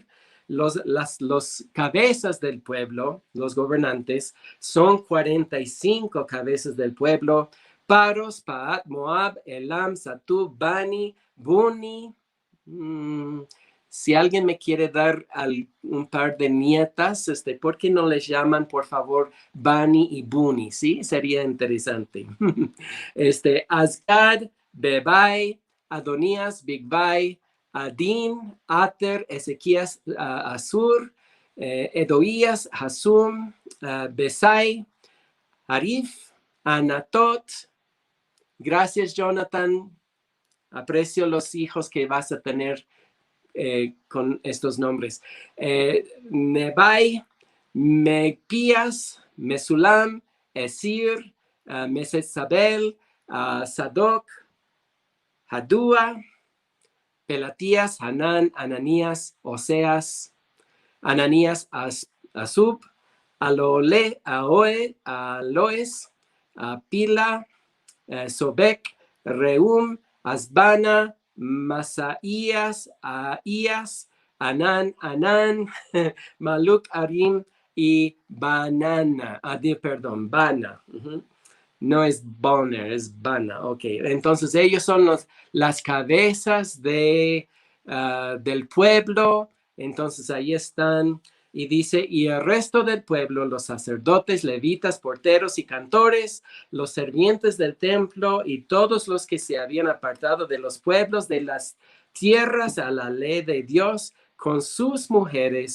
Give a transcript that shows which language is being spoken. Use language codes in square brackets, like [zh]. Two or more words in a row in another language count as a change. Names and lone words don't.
[es] Los cabezas del pueblo, los gobernantes, son 45 cabezas del pueblo: Paros, Paat, Moab, Elam, Satub, Bani, Buni. Si alguien me quiere dar un par de nietas, ¿por qué no les llaman, por favor, Bani y Buni? Sí, sería interesante. Asgad, Bebai, Adonías, Bigbai, Adin, Ater, Ezequías, Asur, Edoías, Hasum, Besai, Arif, Anatot. Gracias, Jonathan. Aprecio los hijos que vas a tener con estos nombres. Nebai, Megpías, Mesulam, Esir, Mesesabel, Sadoc, Hadúa, Pelatías, Hanán, Ananías, Oseas, Ananías, Asub, Aloe, Aloes, Pila, Sobek, Reum, Asbana, Masaías, Aías, Anán, Maluk, Arim y Bana. Bana. No es Bonner, es Bana. Ok, entonces ellos son las cabezas del pueblo. Entonces ahí están. Y dice, y el resto del pueblo, los sacerdotes, levitas, porteros y cantores, los sirvientes del templo y todos los que se habían apartado de los pueblos de las tierras a la ley de Dios con sus mujeres.